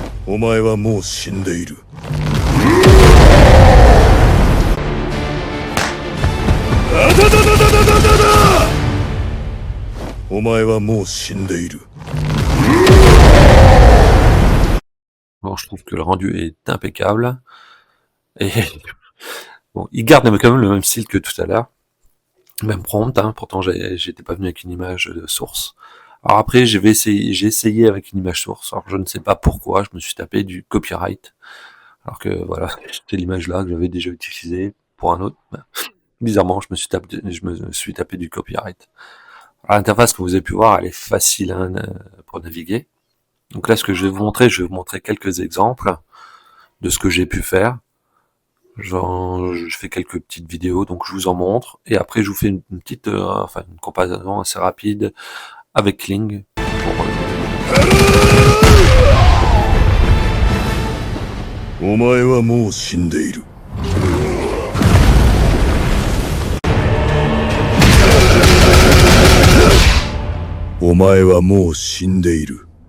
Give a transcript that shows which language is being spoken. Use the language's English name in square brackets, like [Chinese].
[Japanese] お前はもう死んでいる。お前はもう死んでいる。 [French] Bon, je trouve que le rendu est impeccable. Et bon, il garde quand même le même style que tout à l'heure. Même prompt, hein, pourtant j'étais pas venu avec une image de source. Alors après, j'ai essayé avec une image source. Alors je ne sais pas pourquoi, je me suis tapé du copyright. Alors que voilà, c'était l'image là que j'avais déjà utilisée pour un autre. Bizarrement, je me suis tapé du copyright. L'interface que vous avez pu voir, elle est facile hein, pour naviguer. Donc là, ce que je vais vous montrer, je vais vous montrer quelques exemples de ce que j'ai pu faire. Je fais quelques petites vidéos, donc je vous en montre. Et après, je vous fais une petite, enfin une comparaison assez rapide avec Kling. [Japanese] Pour, お前はもう死んでいる。お前はもう死んでいる。